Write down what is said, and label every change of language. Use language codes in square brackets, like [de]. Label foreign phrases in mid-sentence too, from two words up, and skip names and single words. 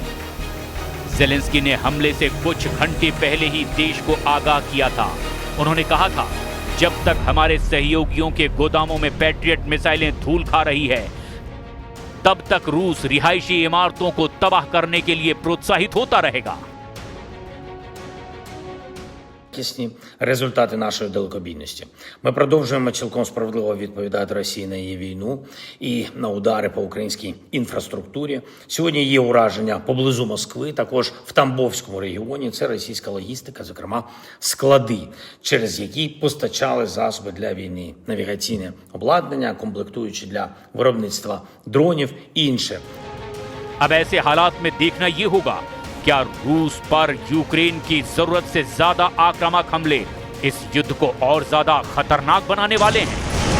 [hi] जेलेंस्की ने हमले से कुछ घंटे पहले ही देश को आगाह किया था। उन्होंने कहा था, जब तक हमारे सहयोगियों के गोदामों में पैट्रियट मिसाइलें धूल खा रही है, तब तक रूस रिहायशी इमारतों को तबाह करने के लिए प्रोत्साहित होता रहेगा। [uk] Якісні результати нашої далекобійності. Ми продовжуємо цілком справедливо відповідати Росії на її війну і на удари по українській інфраструктурі. Сьогодні є ураження поблизу Москви, також в Тамбовському регіоні. Це російська логістика, зокрема склади, через які постачали засоби для війни, навігаційне обладнання, комплектуючі для виробництва дронів і інше. [hi] अब ऐसे हालात में देखना ये होगा, क्या रूस पर यूक्रेन की जरूरत से ज्यादा आक्रामक हमले इस युद्ध को और ज्यादा खतरनाक बनाने वाले हैं।